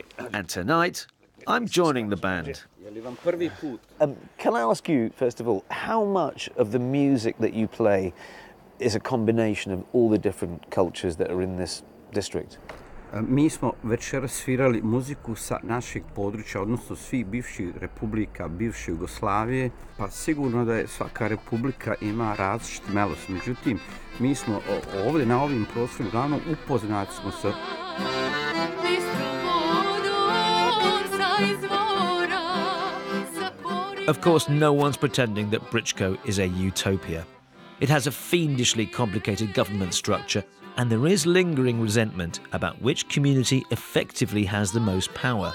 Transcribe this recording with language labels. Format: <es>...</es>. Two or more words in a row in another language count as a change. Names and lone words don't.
<en>And tonight, I'm joining the band. Can I ask you, first of all, how much of the music that you play is a combination of all the different cultures that are in this district.</en> <bs>Mi smo večeras svirali muziku sa našeg područja, odnosno svih bivših republika, bivše Jugoslavije, pa sigurno da je svaka republika ima različit melos. Međutim, mi smo ovdje na ovim prostorima uglavnom upoznati smo sa...</bs> <en>Of course, no one's pretending that Brčko is a utopia. It has a fiendishly complicated government structure, and there is lingering resentment about which community effectively has the most power.</en>